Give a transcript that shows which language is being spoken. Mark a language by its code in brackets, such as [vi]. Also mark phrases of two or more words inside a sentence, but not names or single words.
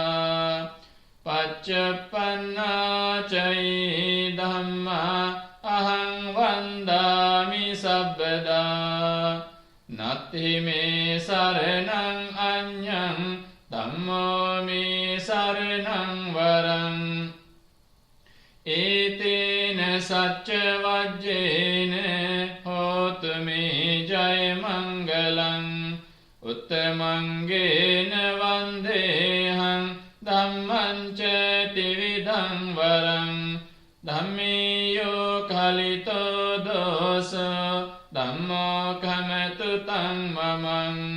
[pi] Paccuppanā ca ye dhamma නත්ථි මේ සරණං අඤ්ඤං ධම්මෝ මේ සරණං වරං ඒතේන සච්ච වජ්ජේන හෝතු මේ ජය මංගලං උත්තමංගේන වන්දේහං ධම්මං ච ත්‍රිවිධං වරං ධම්මියෝ කලිතෝ දෝසෝ ධම්මෝ කමතු තං මමං